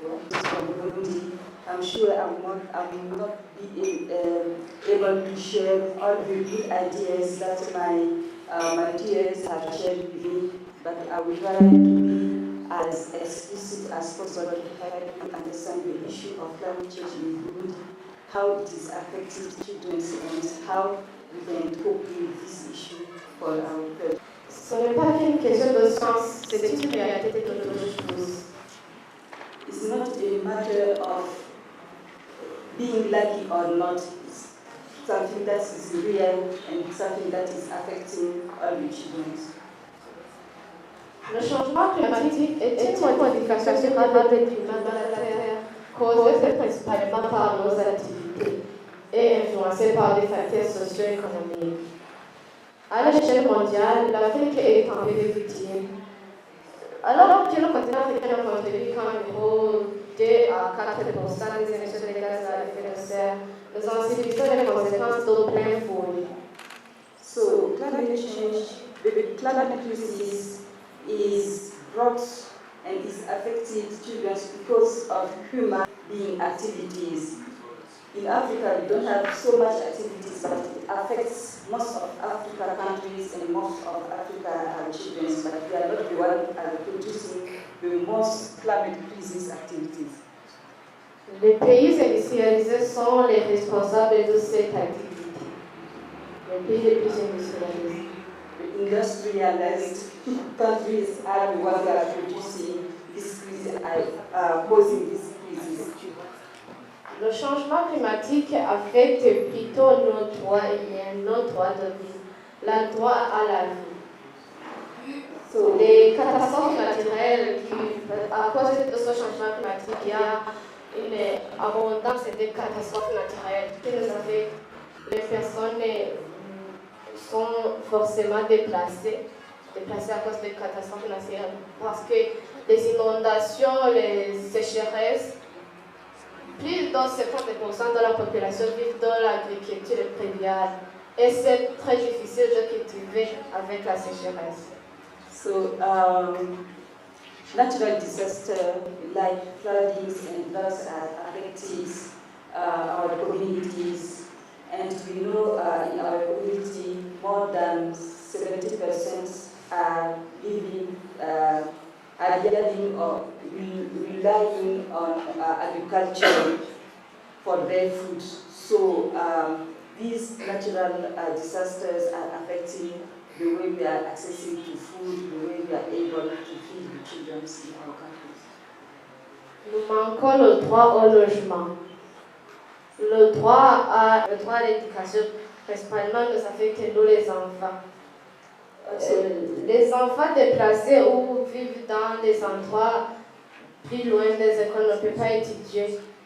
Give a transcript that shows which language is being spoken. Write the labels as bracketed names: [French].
[English] It's from Burundi. I'm sure I will not be able to share all the good ideas that my peers have shared with me, but I will try to be as explicit as possible to help you understand the issue of climate change in Burundi, how it is affecting children and how we can cope with this issue for our future. [French] Ce n'est pas qu'une question de sens, c'est une réalité de nos jours. [English] It's not a matter of being lucky or not. It's something that is real and something that is affecting all the children. [French] Le changement climatique est une modification durable du climat de la Terre, causée principalement par nos activités et influencée par des facteurs socio-économiques. À l'échelle mondiale, l'Afrique est en victime. Alors que le continent africain contribue environ 2 à 4% des émissions de gaz à effet de serre, nous en subissons les conséquences de plein fouet. [English] So climate change, the climate crisis is brought and is affecting children because of human being activities. In Africa, we don't have so much activities, but it affects most of African countries and most of African children, but we are not the one producing the most climate crisis activities. [French] Les pays industrialisés sont les responsables de cette activité. Les pays les plus industrialisés. [English] The industrialized countries are the ones that are producing this crisis, causing this crisis. [French] Le changement climatique affecte plutôt nos droits humains, nos droits de vie, le droit à la vie. So, les catastrophes naturelles, à cause de ce changement climatique, il y a une abondance de catastrophes naturelles qui nous affectent. Les personnes sont forcément déplacées à cause des catastrophes naturelles parce que les inondations, les sécheresses, plus de 70% de la population vit dans l'agriculture préviale et c'est très difficile de cultiver avec la sécheresse. [English] So, natural disasters like floodings and floods are affecting our communities, and we know in our community more than 70% are living, are living or relying on agriculture for their food. So these natural disasters are affecting the way we are accessing to food, the way we are able to feed the children in our countries. [French] Nous manquons le droit au logement. Le droit à l'éducation, principalement, nous affecte nous les enfants. Les enfants déplacés ou vivent dans des endroits plus loin des écoles ne peuvent pas étudier.